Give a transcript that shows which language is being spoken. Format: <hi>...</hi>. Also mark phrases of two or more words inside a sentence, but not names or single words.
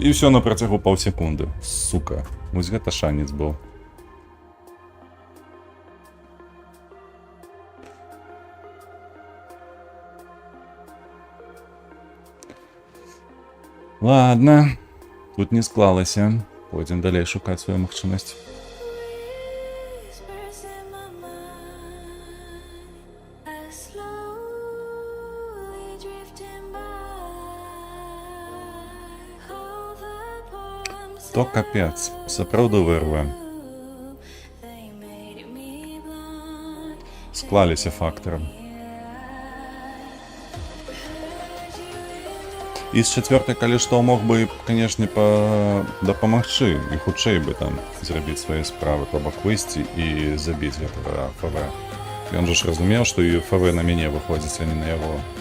<be>І ўсё на працягу паўсекунды. Сука, вось гэта шанец быў. Ладно, тут не склалася. Пойдзем далей шукаць сваю магчымасць.</be> <en>Whispers in my mind, I slowly drifting by. All the poems</en> <be>То капец, сапраўды вырве.</be> <en>they made me blind.</en> <be>Склаліся фактары. І з чацвёртай, калі што, мог бы, канешне, дапамагчы і хутчэй бы там зрабіць свае справы, то бок выйсці і забіць гэтага ФВ. Ён жа ж разумеў, што і ФВ на мяне выходзіць, а не на яго.</be>